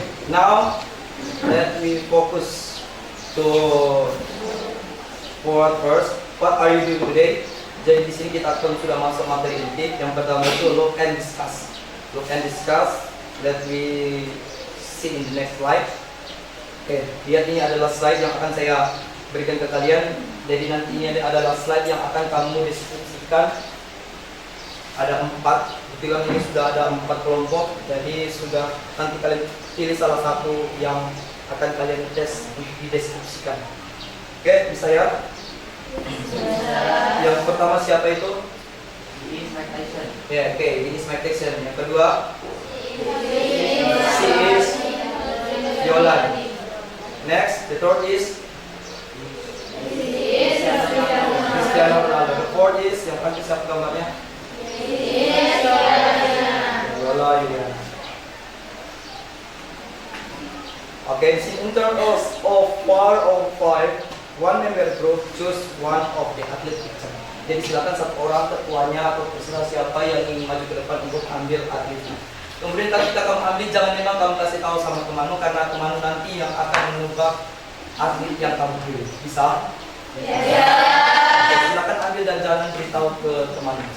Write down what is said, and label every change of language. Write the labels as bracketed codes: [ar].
[en] now let me focus to forward first. What are you doing today? [id] Jadi di sini kita akan sudah masuk materi inti. Yang pertama itu [en] look and discuss. Look and discuss. Let me see in the next slide. [id] Oke, lihat ini adalah slide yang akan saya berikan ke kalian. Jadi nantinya ini adalah slide yang akan kamu deskripsikan. Ada 4. Kebetulan ini sudah ada 4 kelompok. Jadi sudah nanti kalian pilih salah satu yang akan kalian dideskripsikan. Oke, bisa ya? Yang pertama siapa itu? [en] This is Mike Tyson. [id] Ya, oke, ini [en] is Mike Tyson. [id] Yang kedua, [en] she is Yolan. Next, the third is Cristiano Ronaldo. The fourth is [id] yang akan siapa gambarnya? Yola Yuliana. [en] Okay, in terms of 4 or 5, one member group choose one of the athlete picture. [id] Jadi silakan satu orang ketuanya atau terserah siapa yang ingin maju ke depan untuk ambil atletnya. Kemudian ketika kamu ambil, jangan memang kamu kasih tahu sama temanmu karena temanmu nanti yang akan menebak atlet yang kamu pilih. Bisa? Oke, silakan ambil dan jangan beritahu ke teman.